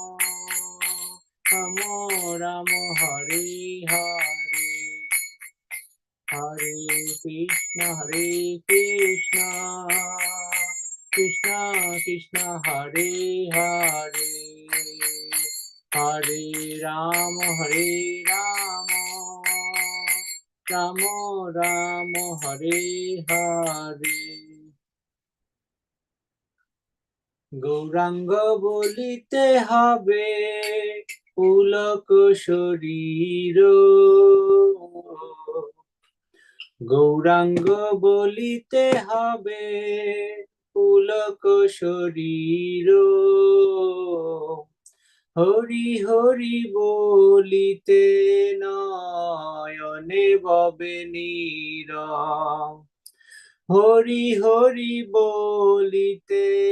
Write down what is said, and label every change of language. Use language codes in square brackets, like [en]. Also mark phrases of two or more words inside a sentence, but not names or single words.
[sa] Rama Hare Hare Hare Krishna Krishna Krishna Hare Hare Hare Rama Rama Rama Hare Hare [bn] গৌরাঙ্গ বলিতে হবে পুলক শরীর গৌরাঙ্গ বলিতে হবে পুলক শরীর হরি হরি বলিতে নয়নে ববে নীর হরি হরি বলিতে